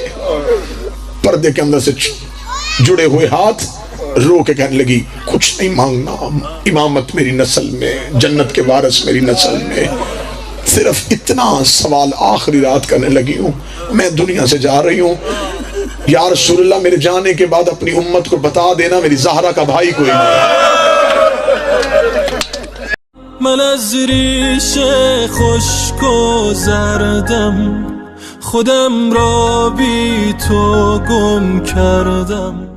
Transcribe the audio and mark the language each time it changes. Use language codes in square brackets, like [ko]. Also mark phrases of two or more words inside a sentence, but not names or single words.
[ur] پردے کے اندر سے جڑے ہوئے ہاتھ رو کے کہنے لگی کچھ نہیں مانگنا، امامت میری نسل میں، جنت کے وارث میری نسل میں، صرف اتنا سوال آخری رات کرنے لگی ہوں، میں دنیا سے جا رہی ہوں، یا رسول اللہ میرے جانے کے بعد اپنی امت کو بتا دینا میری زہرا کا بھائی کوئی نہیں۔ [fa] من از ریش خشک و زردم خودم را بی تو گم کردم